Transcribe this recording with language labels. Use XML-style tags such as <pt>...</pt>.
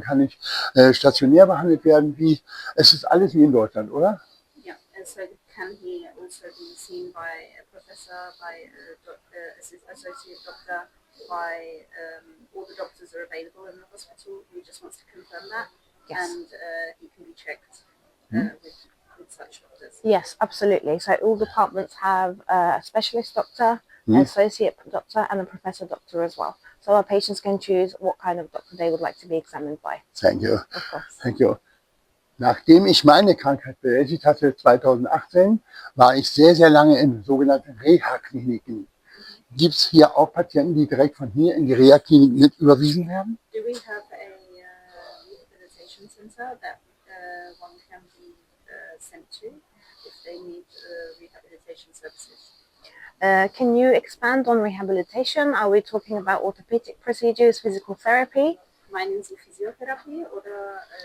<de>Kann ich stationär behandelt werden? Es ist alles wie in Deutschland, oder?</de> <en>Yeah, and so can he also be seen by a professor, by associate doctor, by all the doctors are available in the hospital. He just wants to confirm that, Yes. and he can be checked with such doctors. Yes, absolutely. So all departments have a specialist doctor, an associate doctor, and a professor doctor as well. So our patients can choose what kind of doctor they would like to be examined by, Thank you. of course. Thank you.</en> <de>Nachdem ich meine Krankheit bewältigt hatte, 2018, war ich sehr, sehr lange in sogenannten Reha-Kliniken. Gibt es hier auch Patienten, die direkt von hier in die Reha-Klinik mit überwiesen werden?</de> <en>Do we have a rehabilitation center that one can be sent to if they need rehabilitation services? Can you expand on rehabilitation? Are we talking about orthopedic procedures, physical therapy?</en> <de>Meinen Sie Physiotherapie oder</de>